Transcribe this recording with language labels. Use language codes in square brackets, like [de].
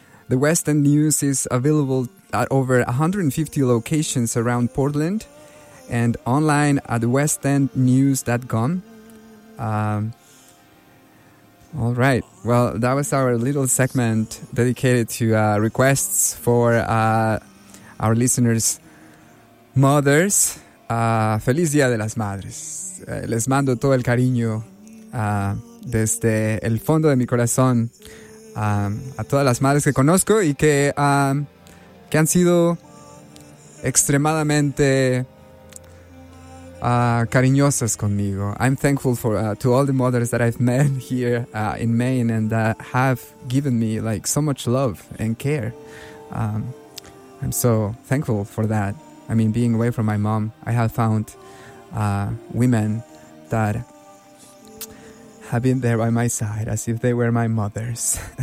[en] The West End News is available at over 150 locations around Portland and online at westendnews.com. All right. Well, that was our little segment dedicated to requests for our listeners' mothers. [es] Feliz Día de las Madres. Les mando todo el cariño desde el fondo de mi corazón a todas las madres que conozco y que han sido extremadamente cariñosas conmigo. [en] I'm thankful for to all the mothers that I've met here in Maine and that have given me like so much love and care. I'm so thankful for that. I mean, being away from my mom, I have found women that have been there by my side as if they were my mothers.